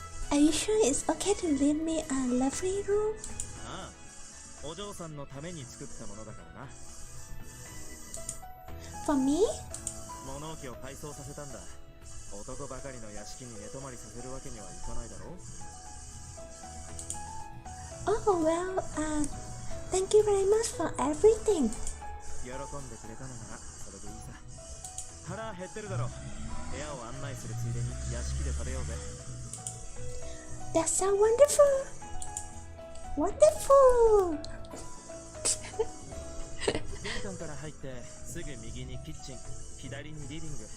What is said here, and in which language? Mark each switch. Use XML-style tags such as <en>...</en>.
<en>Are you sure it's okay to leave me a lovely room?</en> <ja>ああ、お嬢さんのために作ったものだからな。</ja> <en>For me?</en> <ja>物置を改装させたんだ。男ばかりの屋敷に寝泊まりさせるわけにはいかないだろう。</ja> <en>Oh well, thank you very much for everything.</en> <ja>喜んでくれたのならそれでいいさ。腹減ってるだろ。部屋を案内するついでに屋敷で食べようぜ。</ja> <en>That's so wonderful. Wonderful.</en> <ja>玄関から入ってすぐ右にキッチン、左にリビング。</ja>